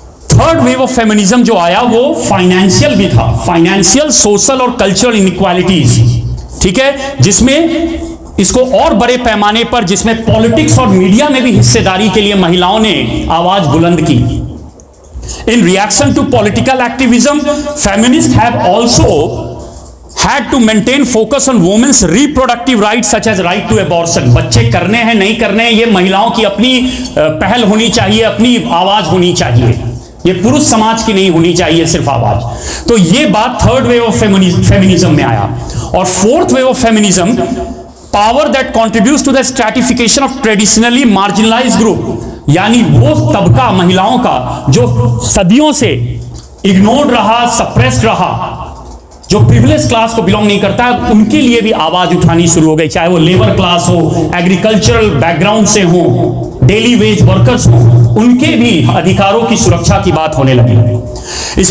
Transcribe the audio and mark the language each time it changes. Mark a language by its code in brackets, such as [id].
[hi] Third wave of feminism जो आया वो फाइनेंशियल भी था, फाइनेंशियल, सोशल और कल्चरल इनइक्वालिटीज, ठीक है, जिसमें इसको और बड़े पैमाने पर, जिसमें पॉलिटिक्स और मीडिया में भी हिस्सेदारी के लिए महिलाओं ने आवाज बुलंद की। [en] In reaction to political activism, feminists have also had to maintain focus on women's reproductive rights such as right to abortion. [hi] बच्चे करने हैं नहीं करने हैं, ये महिलाओं की अपनी पहल होनी चाहिए, अपनी आवाज होनी चाहिए, ये पुरुष समाज की नहीं होनी चाहिए सिर्फ आवाज। तो ये बात थर्ड वेव ऑफ फेमिनिज्म में आया। और fourth wave of feminism, [en] power that contributes to the stratification of traditionally marginalised group, [hi] यानी वो तबका महिलाओं का जो सदियों से इग्नोर्ड रहा, सप्रेस्ड रहा, जो प्रिविलेज क्लास को बिलोंग नहीं करता है, उनके लिए भी आवाज उठानी शुरू हो गई, चाहे वो लेबर क्लास हो, एग्रीकल्चरल बैकग्राउंड से हो, डेली वेज वर्कर्स हो, उनके भी अधिकारों की सुरक्षा की बात होने लगी।